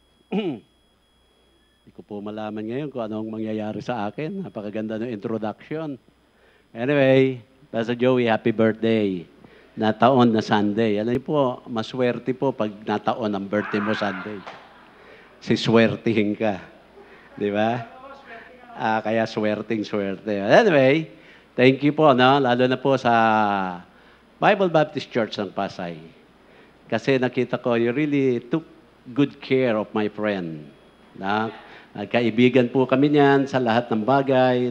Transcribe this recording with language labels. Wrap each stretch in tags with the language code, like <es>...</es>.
<tl>Hindi ko po malaman ngayon kung anong mangyayari sa akin. Napakaganda ng introduction.</tl> <en>Anyway, Pastor Joey, happy birthday.</en> <tl>Nataon na Sunday. Alam niyo po, maswerte po pag nataon ang birthday mo Sunday. Siswertihin ka. Di ba? Kaya swerte.</tl> <en>Anyway, thank you</en> <tl>po, no? Lalo na po sa Bible Baptist Church ng Pasay. Kasi nakita ko,</tl> <en>you really took good care of my friend.</en> <tl>Na? Kaibigan po kami niyan sa lahat ng bagay.</tl>